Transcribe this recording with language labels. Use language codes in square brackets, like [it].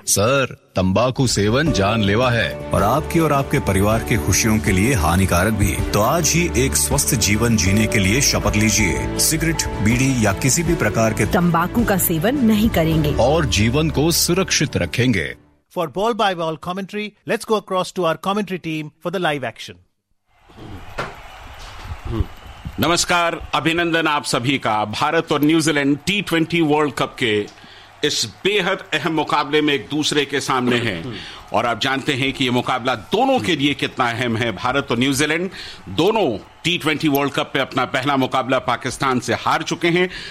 [hi] Sir तंबाकू seven जानलेवा है और आपकी और आपके परिवार के खुशियों के लिए हानिकारक भी, तो आज ही एक स्वस्थ जीवन जीने के लिए शपथ लीजिए, सिगरेट, बीड़ी या किसी भी प्रकार के तंबाकू का सेवन नहीं करेंगे और जीवन को सुरक्षित रखेंगे। [en] For ball by ball commentary, let's go across to our commentary team for the live action. [hi] नमस्कार, अभिनंदन आप सभी का भारत और न्यूजीलैंड T20 वर्ल्ड कप के इस बेहद अहम मुकाबले में एक दूसरे के सामने है, और आप जानते हैं कि यह मुकाबला दोनों के लिए कितना अहम है। भारत और न्यूजीलैंड दोनों T20 वर्ल्ड कप पे अपना पहला मुकाबला पाकिस्तान से हार चुके हैं।